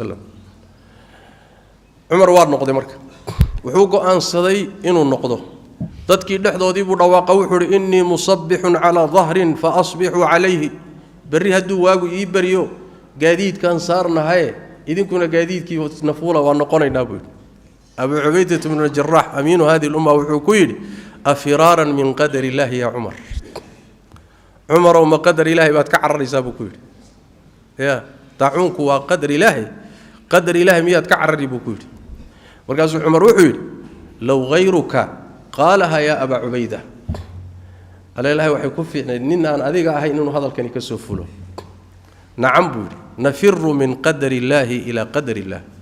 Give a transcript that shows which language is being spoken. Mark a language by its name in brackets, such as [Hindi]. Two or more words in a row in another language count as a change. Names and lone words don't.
[Somali] wasallam cumar waa noqday marka wuxuu go'aansaday inuu noqdo dadkii dhexdoodii buu dhawaaqay wuxuu yiri [Arabic] إني مصبح على ظهر فأصبحوا عليه [Somali] bari haduu waagu ii bariyo gaadiidkan saarnahay idinkuna gaadiidkii nafuula waa noqonaynaa buu Abu Ubaydah ibn Jarrah amiinu hadii umma wuxuu ku yiri [Arabic] أفرارا من قدر الله يا عمر [Somali] Umar ma [Arabic] قدر الله [Somali] baad ka cararaysaa buu ku yiri ya daacuunku waa qadar ilaahi miyaad ka carari buu ku yiri markaasuu Umar wuxuu yiri [Arabic] لو غيرك قالها يا أبا عبيدة [Somali] ilaahi waxay ku fiicnay nin aan adiga ahayn inuu hadalkani ka soo fulo nacam buu yiri [Arabic] نفر من قدر الله إلى قدر الله